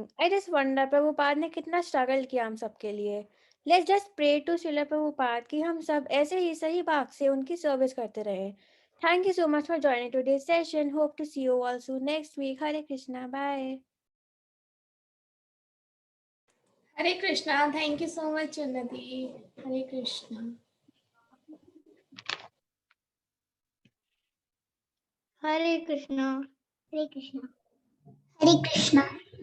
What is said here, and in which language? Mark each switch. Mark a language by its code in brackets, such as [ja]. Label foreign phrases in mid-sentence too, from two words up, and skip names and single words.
[en] I just wonder [hi] प्रभुपाद ने कितना स्ट्रगल किया हम सब के लिए। [en] Let's just pray to [hi] श्रील प्रभुपाद कि हम सब ऐसे ही सही भाव से उनकी सर्विस करते रहे। [en] Thank you so much for joining today session. Hope to see you all soon next week. [hi] हरे कृष्णा, बाय। हरे कृष्णा। [en] Thank you so much उन्नति। हरे कृष्णा। [hi] हरे कृष्णा। हरे कृष्णा। हरे कृष्णा।